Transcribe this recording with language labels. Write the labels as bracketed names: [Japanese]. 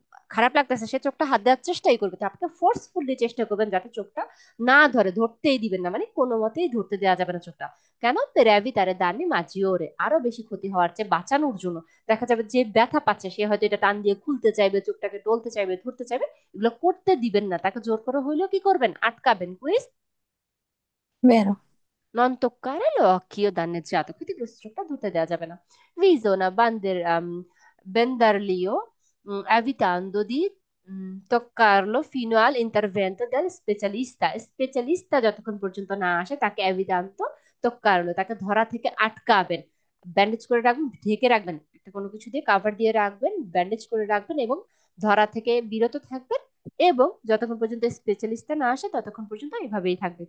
[Bangla] খারাপ লাগতেছে, সে চোখটা হাত দেওয়ার চেষ্টাই করবে, তো আপনি ফোর্সফুলি চেষ্টা করবেন যাতে চোখটা না ধরে, ধরতেই দিবেন না, মানে কোনো মতেই ধরতে দেওয়া যাবে না চোখটা। কেন? [Italian] per evitare danni maggiori, [Bangla] আরো বেশি ক্ষতি হওয়ার চেয়ে বাঁচানোর জন্য। দেখা যাবে যে ব্যথা পাচ্ছে সে হয়তো এটা টান দিয়ে খুলতে চাইবে, চোখটাকে ডলতে চাইবে, ধরতে চাইবে, এগুলো করতে দিবেন না, তাকে জোর করে হইলেও কি করবেন, আটকাবেন। Quiz. [Italian] vero, non toccare l'occhio danneggiato, quindi questo [Bangla] চোখটা ধরতে দেওয়া যাবে না। [Italian] Bisogna bendarlio, evitando di toccarlo fino all'intervento del specialista। [Bangla] স্পেশালিস্টটা যতক্ষণ পর্যন্ত না আসে তাকে [Italian] evitando toccarlo, [Bangla] তাকে ধরা থেকে আটকাবেন। ব্যান্ডেজ করে রাখবেন, ঢেকে রাখবেন, একটা কোনো কিছু দিয়ে কাভার দিয়ে রাখবেন, ব্যান্ডেজ করে রাখবেন এবং ধরা থেকে বিরত থাকবেন, এবং যতক্ষণ পর্যন্ত স্পেশালিস্টটা না আসে ততক্ষণ পর্যন্ত এভাবেই থাকবে।